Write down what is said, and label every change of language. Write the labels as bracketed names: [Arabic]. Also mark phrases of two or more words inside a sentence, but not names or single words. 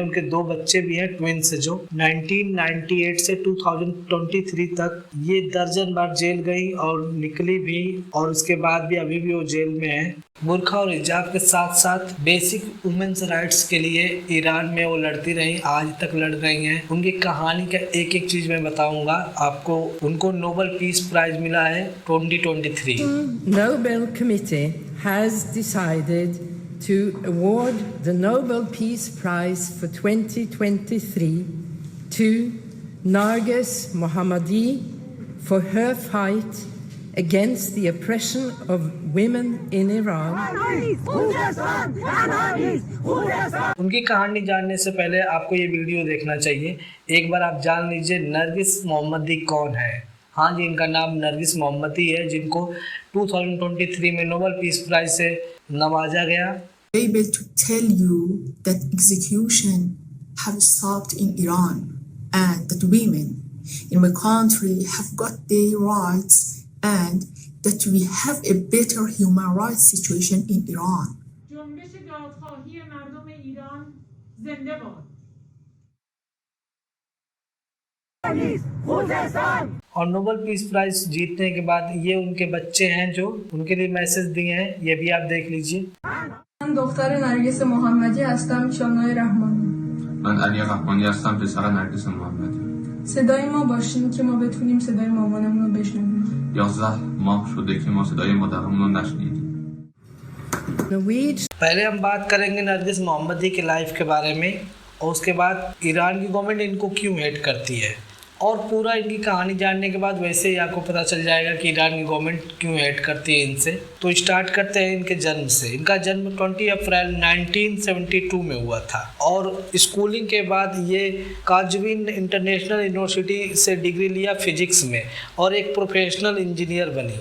[Hindi] उनके 2 बच्चे भी हैं, ट्विंस, जो 1998 से 2023 तक ये दर्जन बार जेल गई और निकली भी, और उसके बाद भी अभी भी वो जेल में है। बुर्का और हिजाब के साथ साथ [English] basic women's rights [Hindi] के लिए ईरान में वो लड़ती रही, आज तक लड़ रही हैं। उनकी कहानी का एक एक चीज मैं बताऊंगा आपको। उनको नोबेल पीस प्राइज मिला है 2023। [English] Nobel Committee has decided to award the Nobel Peace Prize for 2023 to Narges Mohammadi for her fight against the oppression of women in Iran. [Hindi] उनकी कहानी जानने से पहले आपको ये वीडियो देखना चाहिए। एक बार आप जान लीजिए नरगिस मोहम्मदी कौन है। हाँ जी, इनका नाम नरगिस मोहम्मदी है, जिनको 2023 में नोबेल पीस प्राइज से नवाजा गया। [English] Able to tell you that execution have stopped in Iran and that women in my country have got their rights and that we have a better human rights situation in Iran. [Persian] جنبش دادخواهی مردم ایران زنده باد. [Hindi] और नोबेल पीस प्राइज जीतने के बाद ये उनके बच्चे हैं जो उनके लिए मैसेज दिए हैं, ये भी आप देख लीजिए। [Persian] من دختر نرگس محمدی هستم. شانای رحمانی. من علی رحمانی هستم، پسر نرگس محمدی. صدای ما باشین که ما بتونیم صدای مامانمون رو بشنویم. 11 ماه شده که ما صدای مادرمون رو نشنیدیم. [Hindi] पहले हम बात करेंगे नरगिस मोहम्मदी के लाइफ के बारे में और उसके बाद ईरान की गवर्नमेंट इनको क्यों हेट करती है, और पूरा इनकी कहानी जानने के बाद वैसे ही आपको पता चल जाएगा कि ईरान की गवर्नमेंट क्यों हेट करती है इनसे। तो स्टार्ट करते हैं इनके जन्म से। इनका जन्म 20 अप्रैल 1972 में हुआ था और स्कूलिंग के बाद ये काजवीन इंटरनेशनल यूनिवर्सिटी से डिग्री लिया फिजिक्स में और एक [English] professional engineer [Hindi] बनी।